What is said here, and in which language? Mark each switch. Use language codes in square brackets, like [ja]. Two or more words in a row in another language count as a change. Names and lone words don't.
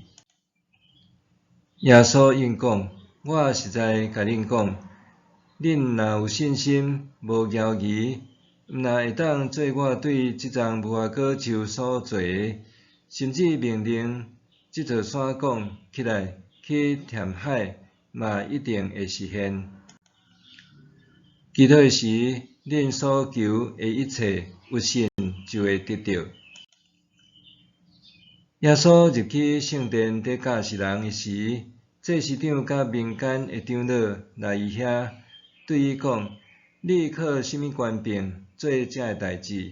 [nan] 耶稣应讲：我实在甲恁讲，恁若有信心，无犹豫，毋但会当做我对即丛无花果树所做的，甚至命令即座山讲起来去填海，嘛一定会实现。祈祷时，恁所求的一切，有信就会得到。耶稣入去圣殿伫教示人的时，祭司长甲民间的长老来伊遐，对伊讲：你靠什么权柄做遮个代志？